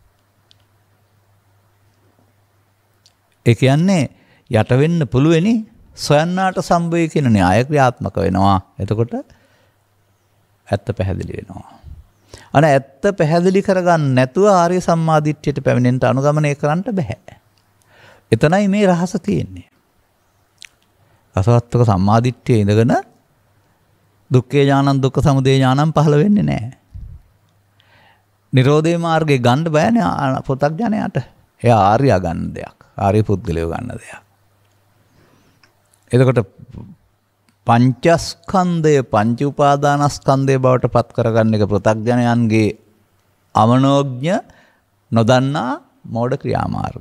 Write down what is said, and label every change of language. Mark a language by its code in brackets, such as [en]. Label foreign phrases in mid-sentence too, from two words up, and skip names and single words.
[si] ඒ කියන්නේ යට වෙන්න පුළුවෙනි සොයන්නාට සම්භවය කියන න්‍යාය ක්‍රියාත්මක වෙනවා. එතකොට ඇත්ත පැහැදිලි වෙනවා. ඇත්ත පැහැදිලි කරගන්න නැතුව ආර්ය සම්මාදිට්ඨියට පැමිණෙන්න අනුගමනය කරන්න බෑ. එතනයි මේ රහස තියෙන්නේ. රසවත්වක සම්මාදිට්ඨියේ ඉඳගෙන [pi] දුක්ඛේ ඥානං දුක්ඛ සමුදය ඥානං [si] පහළ වෙන්නේ නැහැ. නිරෝධේ මාර්ගේ ගන්න බෑනේ පොතක්ඥයාට. එයා ආර්යයා ගන්න දෙයක්. ආර්ය පුද්ගලයෝ ගන්න දෙයක්. එතකොට පංචස්කන්ධය පංච උපාදානස්කන්ධය බවට පත් කරගන්න එක පෘථග්ජනයන්ගේ අමනෝඥ නොදන්නා මෝඩ ක්‍රියාමාර්ගය.